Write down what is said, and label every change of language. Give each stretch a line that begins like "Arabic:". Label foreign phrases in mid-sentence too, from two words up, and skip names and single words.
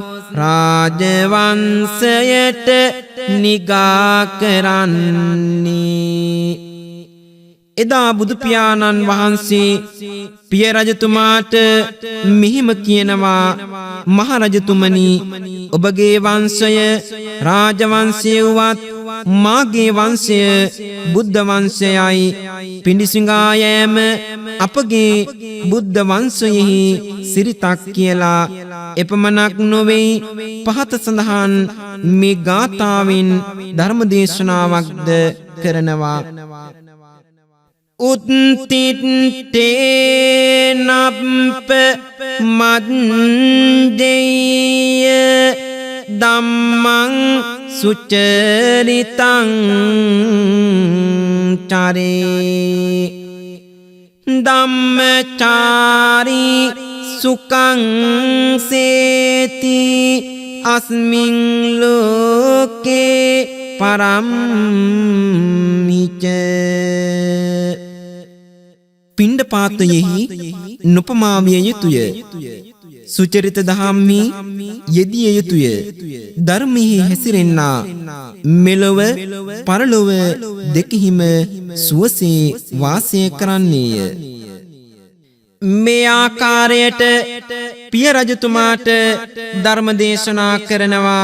Sinhala: රාජවංශයට නිගා කරන්නේ එදා බුදු පියාණන් වහන්සේ පිය රජතුමාට මෙහිම කියනවා මහරජතුමනි ඔබගේ වංශය රාජවංශය වුවත් මාගේ වංශය බුද්ධ වංශයයි පිඬුසිඟා යෑම අපගේ බුද්ධ වංශයෙහි සිරිතක් කියලා එපමණක් නොවේ පහත සඳහන් මේ ගාථාවෙන් ධර්ම දේශනාවක්ද කරනවා.
Pali: උත්තිත්තේ නප්ප මද්දේය ධම්මං සුචරිතං චරේ ධම්මචාරී සුඛං සේති අස්මින් ලෝකේ පරම්හිච.
Sinhala: පිණ්ඩපාතයෙහි නොපමාවිය යුතුය. සුචරිත දහම්හි යෙදිය යුතුය. ධර්මයෙහි හැසිරෙන්නා මෙලොව පරලොව දෙකෙහිම සුවසේ වාසය කරන්නේය. මේ ආකාරයට පිය රජතුමාට ධර්ම දේශනා කරනවා.